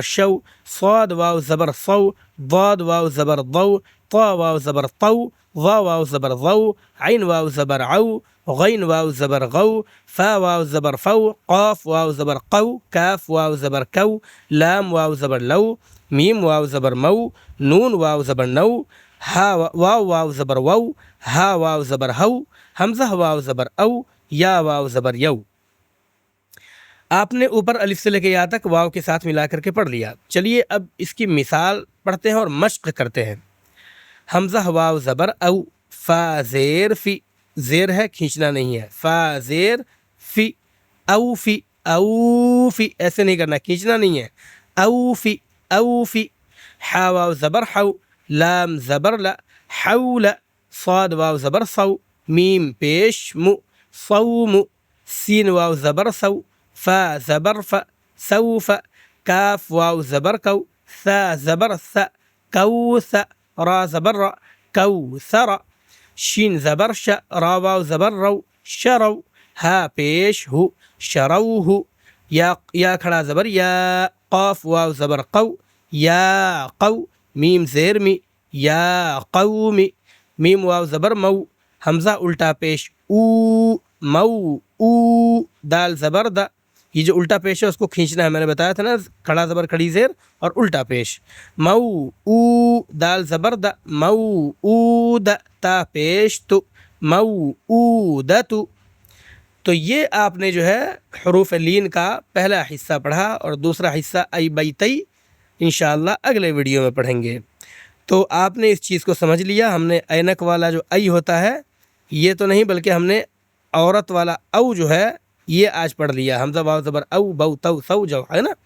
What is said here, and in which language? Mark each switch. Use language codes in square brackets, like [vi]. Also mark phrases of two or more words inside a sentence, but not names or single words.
[ur] شو، صاد واو زبر صو، ضاد واو زبر ضو، طا واو زبر طو، ظا واو زبر ضو، عین واو زبر عو، غین واو زبر غو، فا واو زبر فو، قاف واو زبر قو، کاف واو زبر کو، لام واو زبر لو، میم واو زبر مو، نون واو زبر نو، ہا واو واو زبر وو، ہا واو زبر ہو، حمزہ واو زبر او، یا واو زبر یو۔ آپ نے اوپر الف سے لے کے یا تک واو کے ساتھ ملا کر کے پڑھ لیا۔ چلیے اب اس کی مثال پڑھتے ہیں اور مشق کرتے ہیں۔ حمزہ واو زبر او، فا زیر فی، زیر ہے کھینچنا نہیں ہے، فا زیر فی، او فی، او فی، ایسے نہیں کرنا، کھینچنا نہیں ہے، او فی، او فی، حا واو زبر حو، لام زبر لا، حول، صاد واو زبر صو، میم پیش مو، صوم، سین واو زبر سو، فا زبر ف، سوف، کاف واو زبر کو، ثا زبر ث، کوث، را زبر را، کوثر، شین زبر ش، را واو زبر رو، شرو، ہا پیش ہو، شروہ، یا کھڑا زبر یا، قاف واو زبر قو، یا قو، میم زیر می، یا قومی، میم واو زبر مو، حمزہ الٹا پیش او، مو، او، دال زبر دا، یہ جو الٹا پیش ہے اس کو کھینچنا ہے، میں نے بتایا تھا نا، کھڑا زبر کھڑی زیر اور الٹا پیش، مو، او، دال زبر دا، مو، او دا، تا پیش تو، مو، او دا تو۔ تو یہ آپ نے جو ہے حروف لین کا پہلا حصہ پڑھا، اور دوسرا حصہ ای بئی تئی انشاءاللہ اگلے ویڈیو میں پڑھیں گے۔ تو آپ نے اس چیز کو سمجھ لیا، ہم نے اینک والا جو ای ہوتا ہے یہ تو نہیں، بلکہ ہم نے عورت والا او جو ہے یہ آج پڑھ لیا، حمزہ واو زبر او، بو تو سو جو ہے نا۔